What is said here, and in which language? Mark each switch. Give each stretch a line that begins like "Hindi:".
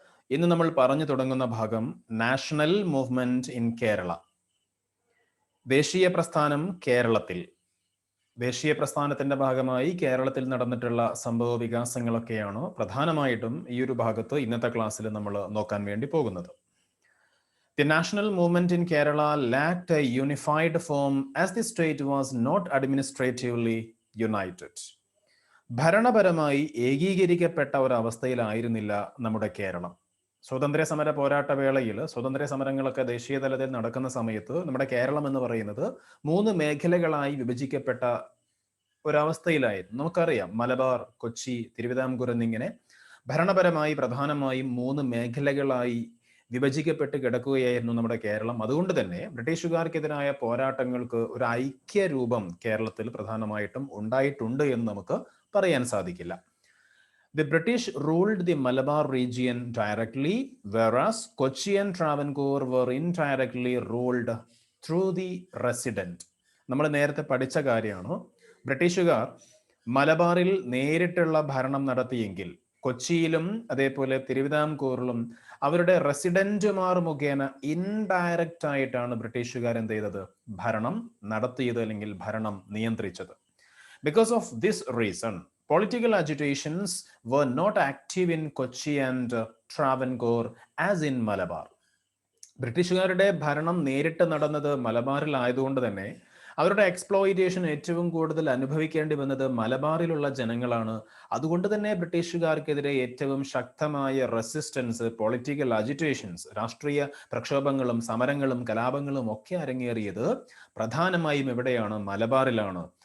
Malayalam: ഇന്ന് നമ്മൾ പറഞ്ഞു തുടങ്ങുന്ന ഭാഗം
English: national movement in Kerala,
Malayalam: ദേശീയ പ്രസ്ഥാനം കേരളത്തിൽ. ദേശീയ പ്രസ്ഥാനത്തിന്റെ ഭാഗമായി കേരളത്തിൽ നടന്നിട്ടുള്ള സംഭവ വികാസങ്ങളൊക്കെയാണ് പ്രധാനമായിട്ടും ഈ ഒരു ഭാഗത്ത് ഇന്നത്തെ ക്ലാസ്സിൽ നമ്മൾ നോക്കാൻ വേണ്ടി പോകുന്നത്.
English: The national movement in Kerala lacked a unified form as the state was not administratively united.
Malayalam: ഭരണപരമായി ഏകീകരിക്കപ്പെട്ട ഒരവസ്ഥയിലായിരുന്നില്ല നമ്മുടെ കേരളം. സ്വാതന്ത്ര്യ സമര പോരാട്ട വേളയിൽ സ്വാതന്ത്ര്യ സമരങ്ങളൊക്കെ ദേശീയ തലത്തിൽ നടക്കുന്ന സമയത്ത് നമ്മുടെ കേരളം എന്ന് പറയുന്നത് 3 മേഖലകളായി വിഭജിക്കപ്പെട്ട ഒരവസ്ഥയിലായിരുന്നു. നമുക്കറിയാം, മലബാർ, കൊച്ചി, തിരുവിതാംകൂർ എന്നിങ്ങനെ ഭരണപരമായി പ്രധാനമായും 3 മേഖലകളായി വിഭജിക്കപ്പെട്ട് കിടക്കുകയായിരുന്നു നമ്മുടെ കേരളം. അതുകൊണ്ട് തന്നെ ബ്രിട്ടീഷുകാർക്കെതിരായ പോരാട്ടങ്ങൾക്ക് ഒരു ഐക്യരൂപം കേരളത്തിൽ പ്രധാനമായിട്ടും ഉണ്ടായിട്ടുണ്ട് എന്ന് നമുക്ക് പറയാൻ സാധിക്കില്ല.
English: The British ruled the Malabar region directly, whereas Kochi and Travancore were indirectly ruled through the resident.
Malayalam: നമ്മൾ നേരത്തെ പഠിച്ച കാര്യമാണ്. ബ്രിട്ടീഷുകാർ മലബാറിൽ നേരിട്ടുള്ള ഭരണം നടത്തിയെങ്കിൽ കൊച്ചിയിലും അതേപോലെ തിരുവിതാംകൂറിലും അവരുടെ റെസിഡന്റുമാർ മുഖേന ഇൻഡയറക്റ്റ് ആയിട്ടാണ് ബ്രിട്ടീഷുകാർ എന്ത് ചെയ്തത്? ഭരണം നടത്തിയത്, അല്ലെങ്കിൽ ഭരണം നിയന്ത്രിച്ചത്.
English: Because of this reason political agitations were not active in Kochi and Travancore as in Malabar.
Malayalam: ബ്രിട്ടീഷുകാരുടെ ഭരണം നേരിട്ട് നടന്നത് മലബാറിലായതുകൊണ്ട് തന്നെ അവരുടെ എക്സ്പ്ലോയിറ്റേഷൻ ഏറ്റവും കൂടുതൽ അനുഭവിക്കേണ്ടി വന്നത് മലബാറിലുള്ള ജനങ്ങളാണ്. അതുകൊണ്ട് തന്നെ ബ്രിട്ടീഷുകാർക്കെതിരെ ഏറ്റവും ശക്തമായ റെസിസ്റ്റൻസ്, പൊളിറ്റിക്കൽ അജിറ്റേഷൻസ്, രാഷ്ട്രീയ പ്രക്ഷോഭങ്ങളും സമരങ്ങളും കലാപങ്ങളും ഒക്കെ അരങ്ങേറിയത് പ്രധാനമായും എവിടെയാണ്? മലബാറിലാണ്.